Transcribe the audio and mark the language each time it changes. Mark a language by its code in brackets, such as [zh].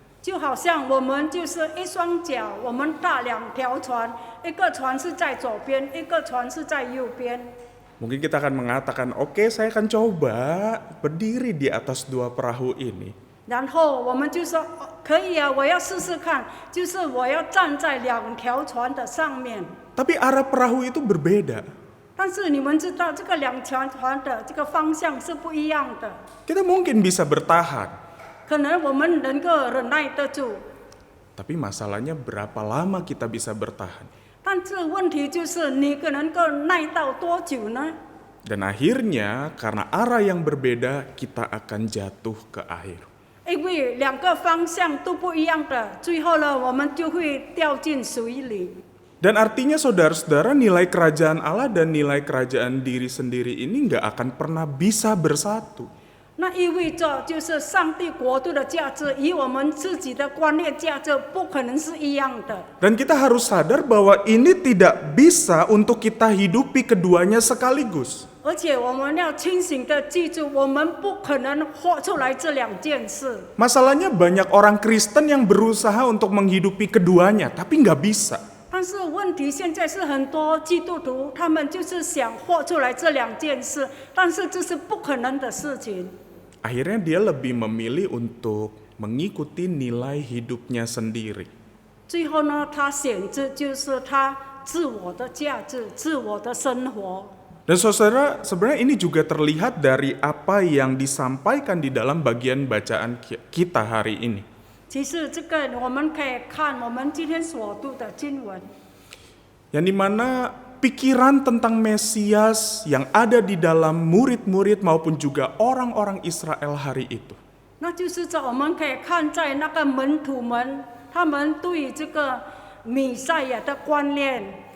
[zh] 就好像我们就是一双脚，我们搭两条船，一个船是在左边，一个船是在右边。 [id] Mungkin kita akan mengatakan, oke, saya akan coba berdiri di atas dua perahu ini. [zh] 然后我们就说可以啊，我要试试看，就是我要站在两条船的上面。 [id] Tapi arah perahu itu berbeda. [zh] 但是你们知道，这个两条船的这个方向是不一样的。 [id] Kita mungkin bisa bertahan. [zh] 可能我们能够忍耐得住， [id] Tapi masalahnya berapa lama kita bisa bertahan? [zh] 但是问题就是你能够耐到多久呢？ [id] Dan akhirnya karena arah yang berbeda kita akan jatuh ke air. [zh] 因为两个方向都不一样的，最后呢，我们就会掉进水里。 [id] Dan artinya saudara-saudara nilai kerajaan Allah dan nilai kerajaan diri sendiri ini nggak akan pernah bisa bersatu. [zh] 那意味着就是上帝国度的价值与我们自己的观念价值不可能是一样的。 [id] Dan kita harus sadar bahwa ini tidak bisa untuk kita hidupi keduanya sekaligus. [zh] 而且我们要清醒的记住，我们不可能活出来这两件事。 [id] Masalahnya banyak orang Kristen yang berusaha untuk menghidupi keduanya, tapi nggak bisa. [zh] 但是问题现在是很多基督徒，他们就是想活出来这两件事，但是这是不可能的事情。 [id] Akhirnya dia lebih memilih untuk mengikuti nilai hidupnya sendiri. [zh] 最后呢，他选择就是他自我的价值、自我的生活。 [id] Dan saudara, sebenarnya ini juga terlihat dari apa yang disampaikan di dalam bagian bacaan kita hari ini. [zh] 其实这个我们可以看我们今天所读的经文， [id] Yang dimana pikiran tentang Mesias yang ada di dalam murid-murid maupun juga orang-orang Israel hari itu. [zh] 那就是在我们可以看在那个门徒们，他们对这个弥赛亚的观念。